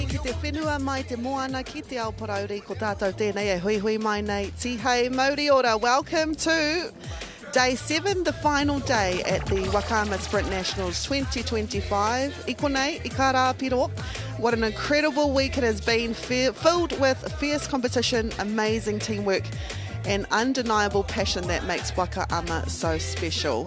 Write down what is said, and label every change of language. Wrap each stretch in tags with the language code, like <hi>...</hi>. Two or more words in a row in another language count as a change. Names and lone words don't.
<mi>te whenua mai te moana ki te Aotearoa ko tātou tēnei e hui hui mai nei tihei Māori ora.</mi> <en>Welcome to Day 7, the final day at the Waka Sprint Nationals 2025.</en> <mi>I konei, I Karapiro.</mi> <en>What an incredible week it has been, filled with fierce competition, amazing teamwork and undeniable passion that makes Waka so special.</en>